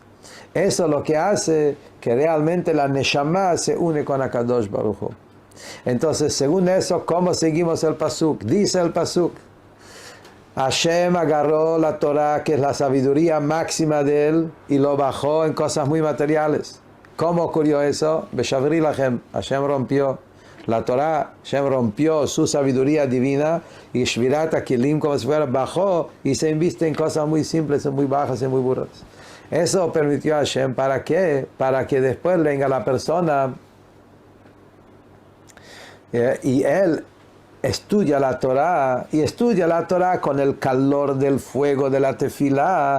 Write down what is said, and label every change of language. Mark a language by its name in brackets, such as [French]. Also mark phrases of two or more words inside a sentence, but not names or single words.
[Spanish] Eso es lo que hace que realmente la Neshama se une con [Hebrew] הקדוש ברוך הוא. [Spanish] Entonces, según eso, ¿cómo seguimos el pasuk? Dice el pasuk: Hashem agarró la Torah, que es la sabiduría máxima de él, y lo bajó en cosas muy materiales. ¿Cómo ocurrió eso? [Hebrew] בשברי לכם, [Spanish] Hashem rompió la Torah, Hashem rompió su sabiduría divina, y [Hebrew] שבירת הכלים, [Spanish] como si fuera, bajó y se inviste en cosas muy simples, muy bajas y muy burras. Eso permitió a Hashem, ¿para qué? Para que después venga la persona y él estudia la Torah, y estudia la Torah con el calor del fuego de la tefilá.